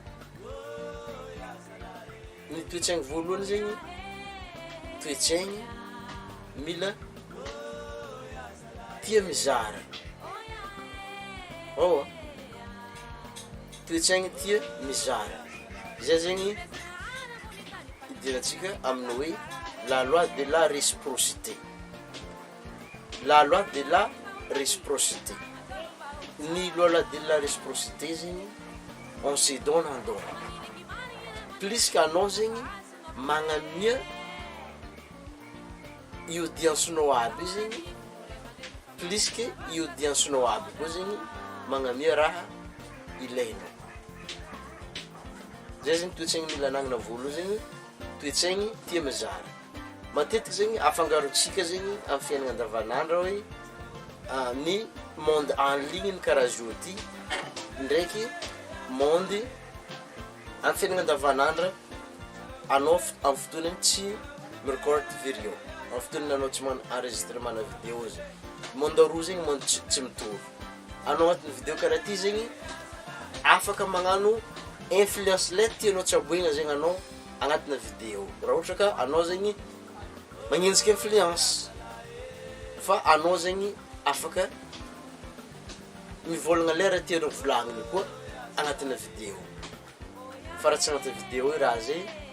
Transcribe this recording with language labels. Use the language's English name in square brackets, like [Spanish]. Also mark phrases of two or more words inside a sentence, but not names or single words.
[Malagasy] ny toetsaigny voalohany zegny toetsaigny mila tia mizara toetsaigny tia mizara zay zegny idiratsika amin'ny hoe [French] la loi de la réciprocité [Malagasy] ny [French] loi de la réciprocité [Malagasy] zegny [French] on se donne en don plus que [Malagasy] anao zegny magnamia i audience-nao aby zegny [French] plus que [Malagasy] i audience-nao aby koa zegny magnamia raha ilainao zay zegny toetsaigny mila anagnana voalohany zegny toetsaigny tia mizara matetiky zegny afangarontsika zegny amin'ny fiainana andavanandro hoe ny [French] monde en ligne [Malagasy] karaha zio ty ndraiky monde amin'ny fiainana andavanandro anao amin'ny fotoanany tsy mirecord video amin'ny fotoanany anao tsy enregistrement na vidéo zegny monde roa zegny monde tsy mitovy anao agnatin'ny vidéo karaha ty zegny afaka magnano influence le tianao tsy aboegna zegny anao agnatina vidéo raha ohatra ka anao zegny magnenjiky influence fa anao zegny afaka mivolagna le raha tianao volagniny koa agnatina vidéo fa raha tsy agnatina vidéo raha zay